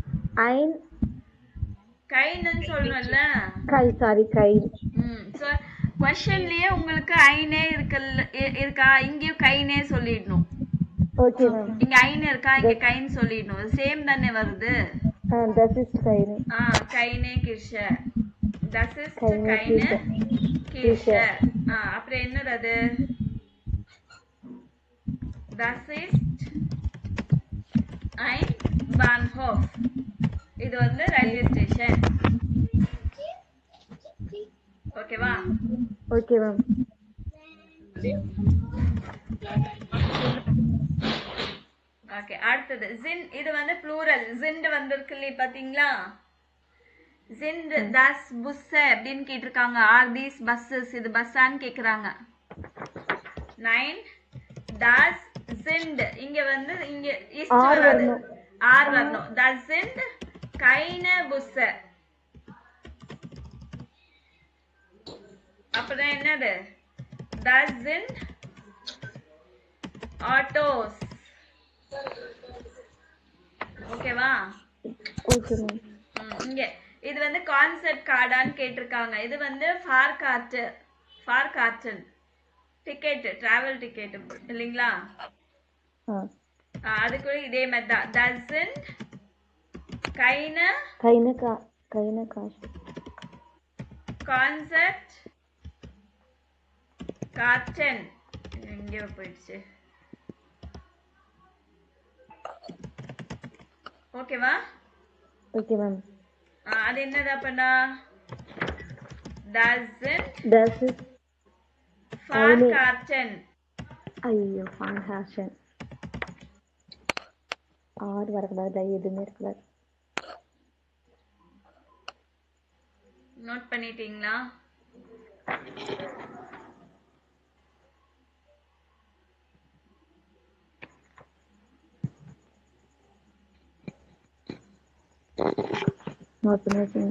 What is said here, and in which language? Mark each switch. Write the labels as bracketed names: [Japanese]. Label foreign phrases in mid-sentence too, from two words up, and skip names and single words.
[Tamil] ஐன் கைன்னு சொல்லணும்ல. கை. சாரி கை. சோ கொஸ்டின்லயே உங்களுக்கு ஐனே இருக்கா, இங்கேயும் கைனே சொல்லிடணும். [English] okay ma'am. [Tamil] இங்க ஐன் இருக்கா, இங்க கைன் சொல்லிடணும். சேம் தானே வருது. [German] das ist keine. keine Kirche. das ist Keine keine Kirche. Kirche. [Tamil] அப்புறம் என்னது அது? [German] das ist ein Bahnhof. [Tamil] இது வந்து [English] railway station. [Tamil] ஓகேவா? [English] okay ma'am. [Tamil] ஓகே, அடுத்தது ஜின். இது வந்து ப்ளூரல். ஜிண்ட் வந்திருக்கு இல்லையா, பாத்தீங்களா? [German] sind das Busse [Tamil] அப்படின்னு கேட்டிருக்காங்க. [English] are these buses, [Tamil] இது பஸ்ஸான்னு கேக்குறாங்க. [German] 9 das sind. [Tamil] இங்க வந்து இங்க ist வராது, ஆர் வரணும். [German] das sind keine Busse. [Tamil] அப்புறம் என்னது? [German] das sind Autos. [Tamil] ஓகேவா? [English] okay ma'am. [Tamil] இங்க இது வந்து கான்செப்ட் கார்டான்னு கேட்டிருக்காங்க. இது வந்து ஃபார் கார்டன் டிக்கெட், [English] travel ticket [Tamil] இல்லைங்களா? அதுக்கு இதே மாதிரி தான். [German] das sind keine Konzept Karten. [Tamil] எங்கேயோ போயிடுச்சு. ஓகேவா? [English] okay ma'am. [Tamil] அது என்னதா பண்ணா? [German] das ist Fahrkarten. ஐயோ, Fahrkarten. [Tamil] ஆர் வரக்கூடாது, எதுவுமே இருக்கக்கூடாது. நோட் பண்ணிட்டீங்களா? நோட் பண்ணிட்டீங்க?